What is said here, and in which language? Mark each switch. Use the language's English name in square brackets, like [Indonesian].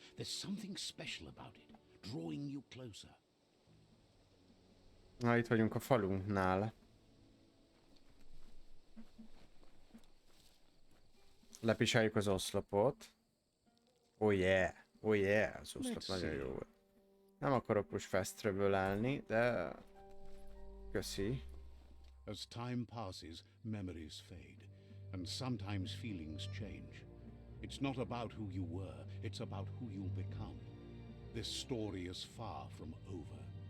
[English] There's something special about it, drawing you closer. [Hungarian] Na, itt vagyunk a falunknál. Lepisáljuk az oszlopot. Oh yeah, oh yeah, az oszlop nagyon jó volt. Nem akarok most fast travel-elni, de... Köszi. [English] As time passes, memories fade, and sometimes feelings change. It's not about who you were, it's about who you'll become. This story is far from over.